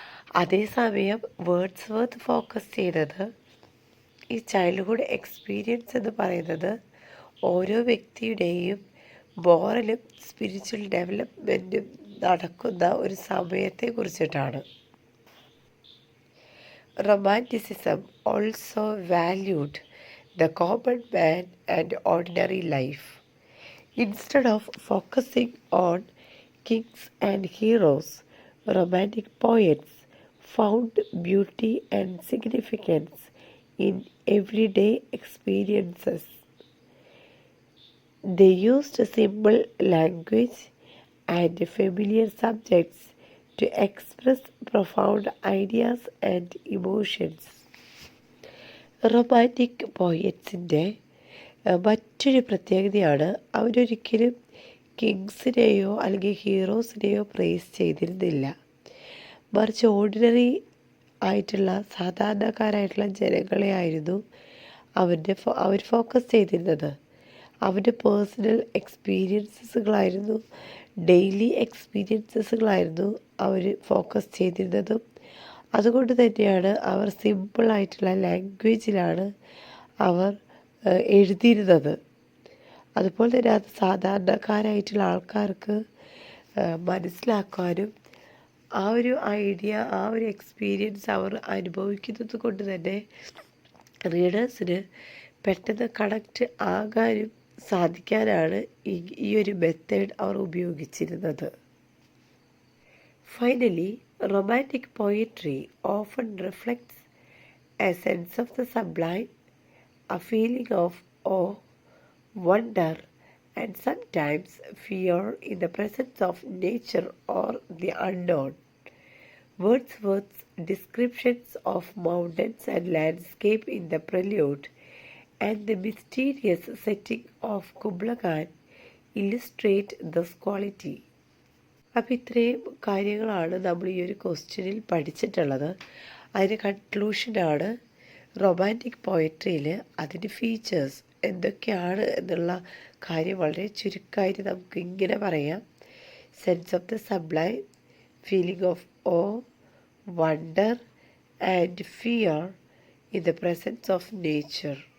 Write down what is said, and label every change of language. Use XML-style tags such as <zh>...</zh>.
<ml>അതേസമയം Wordsworth focus ചെയ്യുന്നത് ഈ ചൈൽഡ്ഹുഡ് എക്സ്പീരിയൻസ് എന്ന് പറയുന്നത് ഓരോ വ്യക്തിയുടെയും മോറലും സ്പിരിച്വൽ ഡെവലപ്മെൻറ്റും നടക്കുന്ന ഒരു സമയത്തെ കുറിച്ചിട്ടാണ്.</ml> <en>Romanticism also valued the common man and ordinary life. Instead of focusing on kings and heroes, romantic poets found beauty and significance in everyday experiences. They used simple language and familiar subjects to express profound ideas and emotions.</en> <ml>Romantic പോയറ്റ്സിൻ്റെ മറ്റൊരു പ്രത്യേകതയാണ് അവരൊരിക്കലും കിങ്സിനെയോ അല്ലെങ്കിൽ ഹീറോസിനെയോ praise ചെയ്തിരുന്നില്ല. മറിച്ച് ordinary ആയിട്ടുള്ള സാധാരണക്കാരായിട്ടുള്ള ജനങ്ങളെ ആയിരുന്നു അവർ ഫോക്കസ് ചെയ്തിരുന്നത്. അവരുടെ പേഴ്സണൽ എക്സ്പീരിയൻസുകളായിരുന്നു, ഡെയിലി എക്സ്പീരിയൻസുകളായിരുന്നു അവർ ഫോക്കസ് ചെയ്തിരുന്നതും. അതുകൊണ്ട് തന്നെയാണ് അവർ സിമ്പിളായിട്ടുള്ള ലാംഗ്വേജിലാണ് അവർ എഴുതിയിരുന്നത്. അതുപോലെ തന്നെ അത് സാധാരണക്കാരായിട്ടുള്ള ആൾക്കാർക്ക് മനസ്സിലാക്കാനും ആ ഒരു ഐഡിയ, ആ ഒരു എക്സ്പീരിയൻസ് അവർ അനുഭവിക്കുന്നത് കൊണ്ട് തന്നെ റീഡേഴ്സിന് പെട്ടെന്ന് കണക്റ്റ് ആകാനും സാധിക്കാനാണ് ഈ ഒരു മെത്തേഡ് അവർ ഉപയോഗിച്ചിരുന്നത്.</ml> <en>Finally, romantic poetry often reflects a sense of the sublime, a feeling of awe, wonder, and sometimes fear in the presence of nature or the unknown. Wordsworth's descriptions of mountains and landscape in the Prelude and the mysterious setting of Kubla Khan illustrate this quality.</en> <ml>അപ്പോൾ ഇത്രയും കാര്യങ്ങളാണ് നമ്മൾ ഈ ഒരു ക്വസ്റ്റ്യനിൽ പഠിച്ചിട്ടുള്ളത്. അതിൻ്റെ കൺക്ലൂഷനാണ് romantic പോയട്രിയിൽ അതിൻ്റെ ഫീച്ചേഴ്സ് എന്തൊക്കെയാണ് എന്നുള്ള കാര്യം വളരെ ചുരുക്കമായിട്ട് നമുക്ക് ഇങ്ങനെ പറയാം.</ml> <en>Sense of the sublime, feeling of awe, wonder and fear in the presence of nature.</en>